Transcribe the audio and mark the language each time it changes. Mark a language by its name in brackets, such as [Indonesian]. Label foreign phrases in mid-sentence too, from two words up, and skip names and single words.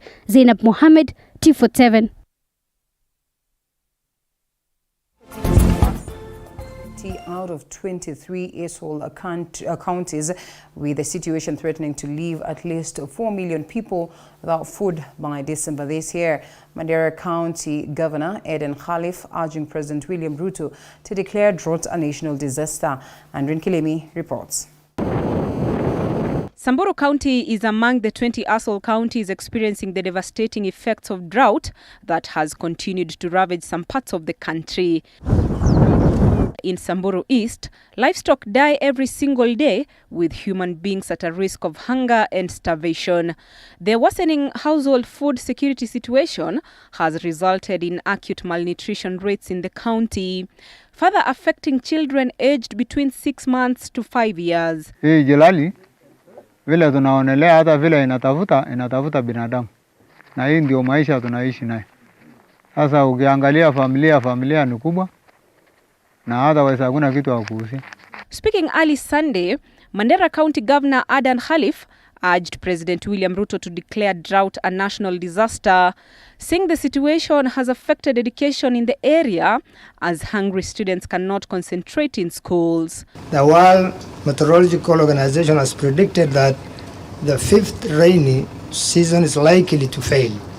[English] Zainab Mohammed, T47. Out of 23 Esol counties, with the situation threatening to leave at least 4 million people without food by December this year. Mandera County Governor Eden Khalif urging President William Ruto to declare drought a national disaster. Andrin Kilemi reports. Samburu County is among the 20 Esol counties experiencing the devastating effects of drought that has continued to ravage some parts of the country. In Samburu East, livestock die every single day, with human beings at a risk of hunger and starvation. The worsening household food security situation has resulted in acute malnutrition rates in the county, further affecting children aged between 6 months to 5 years. [Swahili] Hii jilali vile tunaonelea hata vile inatafuta binadamu, na hii ndio maisha tunaishi naye. Sasa ukiangalia familia ni kubwa. [English] Speaking early Sunday, Mandera County Governor Adan Khalif urged President William Ruto to declare drought a national disaster, saying the situation has affected education in the area as hungry students cannot concentrate in schools. The World Meteorological Organization has predicted that the 5th rainy season is likely to fail.